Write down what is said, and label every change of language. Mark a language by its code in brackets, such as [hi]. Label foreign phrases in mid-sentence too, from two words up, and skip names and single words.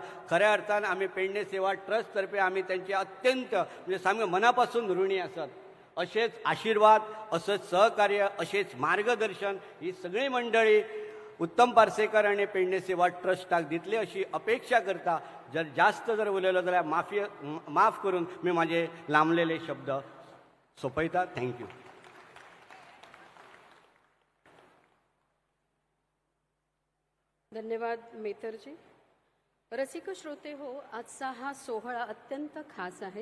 [kok] खऱ्या अर्थान आमी पेडणे सेवा ट्रस्ट तर्फे आमी त्यांचे अत्यंत म्हणजे सामके मनापासून ऋणी आसात. अशेच आशिर्वाद, असंच सहकार्य, अशेच मार्गदर्शन ही सगळी मंडळी उत्तम पार्सेकर आणि पेडणे सेवा ट्रस्टाक दितली अशी अपेक्षा करता. जर जास्त जर उलयलो जाल्यार माफ करून मी माझे लांबलेले शब्द सोंपयता. थँक्यू. धन्यवाद मेतरजी. [mr] रसिक श्रोते हो, आजचा हा सोहळा अत्यंत खास आहे.